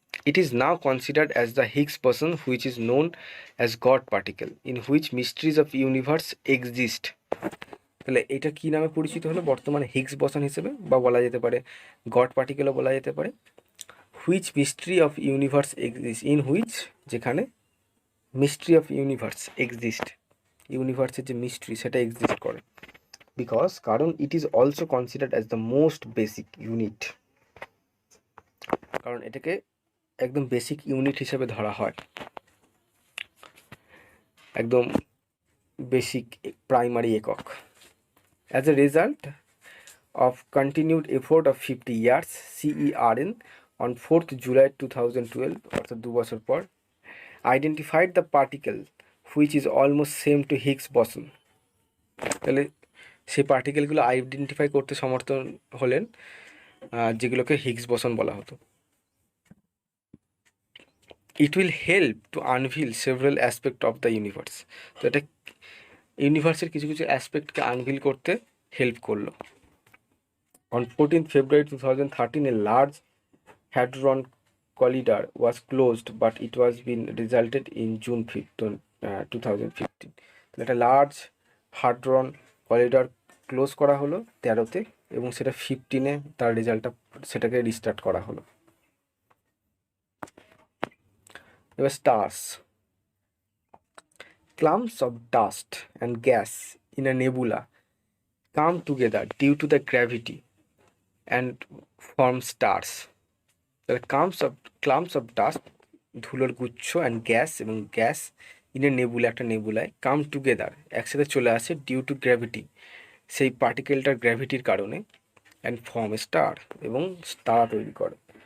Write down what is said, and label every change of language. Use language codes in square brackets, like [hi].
[en] It is now considered as the Higgs boson, which is known as God particle, in which mysteries of universe exist। [bn] তাহলে এটা কী নামে পরিচিত হলো বর্তমানে? Higgs বসন হিসেবে, বা বলা যেতে পারে গড পার্টিকেলও বলা যেতে পারে। [en] which mystery of universe exist, in which, [bn] যেখানে মিস্ট্রি অফ ইউনিভার্স এক্সিস্ট, ইউনিভার্সের যে মিস্ট্রি সেটা এক্সিস্ট করে। বিকজ কারণ [en] it is also considered as the most basic unit, [bn] কারণ এটাকে একদম বেসিক ইউনিট হিসেবে ধরা হয়, একদম বেসিক প্রাইমারি একক। [en] As a result of continued effort of 50 years, CERN on 4th July 2012, [bn] অর্থাৎ 2 বছর পর, [en] identified the particle which is almost same to Higgs boson। [bn] তাহলে সেই পার্টিকেলগুলো আইডেন্টিফাই করতে সমর্থন হলেন যেগুলোকে হিগস বসন বলা হতো। [en] It will help to unveil several aspects of the universe। [bn] তো এটা ইউনিভার্সের কিছু কিছু অ্যাসপেক্টকে আনভিল করতে হেল্প করলো। [en] On 14th February 2013, a large hadron collider was closed, but it was been resulted in June 5th, 2015। [bn] একটা লার্জ হাড্রন কলিডার ক্লোজ করা হলো 13তে, এবং সেটা 15-এ তার রেজাল্টটা সেটাকে রিস্টার্ট করা হলো। এবার stars. [en] Clumps of dust and gas in a nebula come together due to the gravity and form stars। [bn] তাহলে [en] clumps of dust, [bn] ধুলোর গুচ্ছ, অ্যান্ড গ্যাস, এবং গ্যাস [en] in a nebula, [bn] একটা নেবুলায়, [en] come together, [bn] একসাথে চলে আসে, [en] due to gravity, [bn] সেই পার্টিকেলটার গ্র্যাভিটির কারণে, [en] and form star, [bn] এবং তারা তৈরি করে।